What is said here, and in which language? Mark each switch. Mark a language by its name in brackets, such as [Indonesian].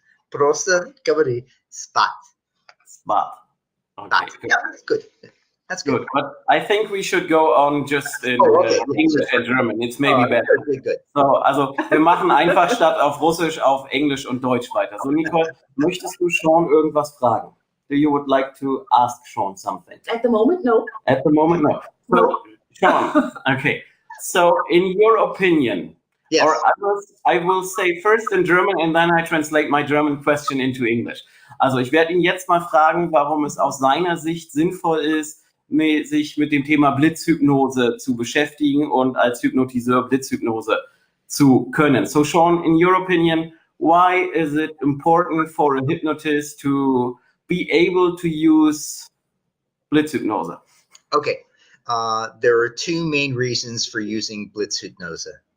[Russian] Просто говори spot. [English] Spot. Okay. Yeah, that's good. That's good. Good. But I think we should go on just in English and German. It's maybe better. Good. [German] So, also wir machen einfach statt auf Russisch auf Englisch und Deutsch weiter. So, Nicole, möchtest du Sean irgendwas fragen? [English] Do you would like to ask Sean something? At the moment, no. At the moment, no. So, Sean, okay. So, in your opinion, yes. Or I will say first in German and then I translate my German question into English. [German] Also, ich werde ihn jetzt mal fragen, warum es aus seiner Sicht sinnvoll ist, sich mit dem Thema Blitzhypnose zu beschäftigen und als Hypnotiseur Blitzhypnose zu können. [English] So, Sean, in your opinion, why is it important for a hypnotist to be able to use Blitzhypnose? Okay, there are two main reasons for using Blitzhypnose.